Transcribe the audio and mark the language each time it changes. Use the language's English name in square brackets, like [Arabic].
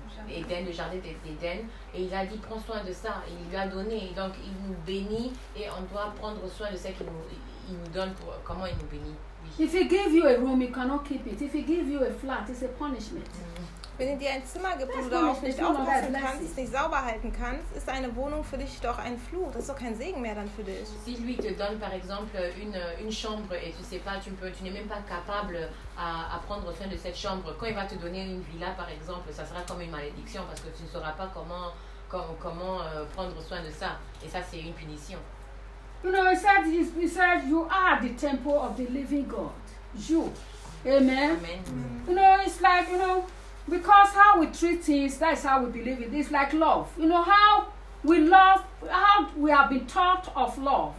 [French] Éden, le jardin d'Éden, et il a dit prends soin de ça, et il lui a donné, et donc il nous bénit et on doit prendre soin de ce qu'il nous donne pour comment il nous bénit. [English] If he give you a room, you cannot keep it. If he give you a flat, it's a punishment. [German] Wenn er dir ein Zimmer gibt, wo du darauf nicht aufpassen kannst, es nicht sauber halten kannst, ist eine Wohnung für dich doch ein Fluch. Das ist doch kein Segen mehr dann für dich. [French] Si lui te donne par exemple une chambre et tu sais pas, tu n'es même pas capable à prendre soin de cette chambre. Quand il va te donner une villa par exemple, ça sera comme une malédiction parce que tu ne sauras pas comment prendre soin de ça. Et ça, c'est une punition. [English] You know, he said, you are the temple of the living God. You. Amen. Amen. You know, it's like, you know, because how we treat things, that's how we believe it. It's like love. You know how we love, how we have been taught of love.